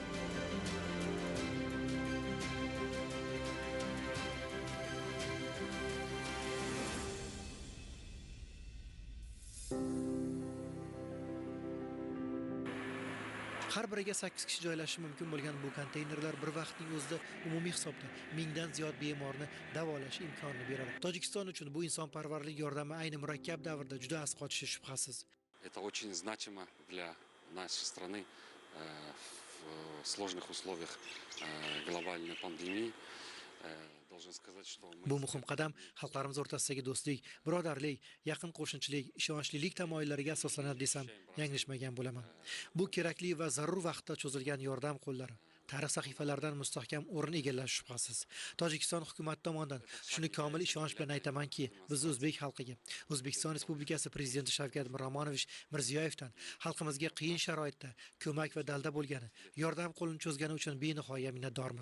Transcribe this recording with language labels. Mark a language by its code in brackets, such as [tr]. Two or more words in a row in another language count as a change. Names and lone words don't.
[uz] Har biriga 8 kishi joylashishi mumkin bo'lgan bu konteynerlar bir vaqtning o'zida umumiy hisobda mingdan ziyod bemorni davolash imkonini beradi. Tojikiston uchun bu insonparvarlik yordami ayni murakkab davrda juda az qochishi shubhasiz. [ru] Это очень значимо для нашей страны в сложных условиях глобальной пандемии. [uz] Bu muhim qadam xalqlarimiz o'rtasidagi do'stlik, birodarlik, yaqin qo'shnichilik, ishonchlilik tamoyillariga asoslanadi desam, yanglishmagan bo'laman. Bu kerakli va zarur vaqtda cho'zilgan yordam qo'llari tarix sahifalaridan mustahkam o'rin egallashi shubhasiz. Tojikiston hukumati tomonidan shuni komil ishonch bilan aytamanki, biz o'zbek xalqiga, O'zbekiston Respublikasi Prezidenti Shavkat Miromonovich Mirziyoyevdan xalqimizga qiyin sharoitda ko'mak va dalda bo'lgani, yordam qo'lini cho'zgani uchun benihoya minnatdormiz.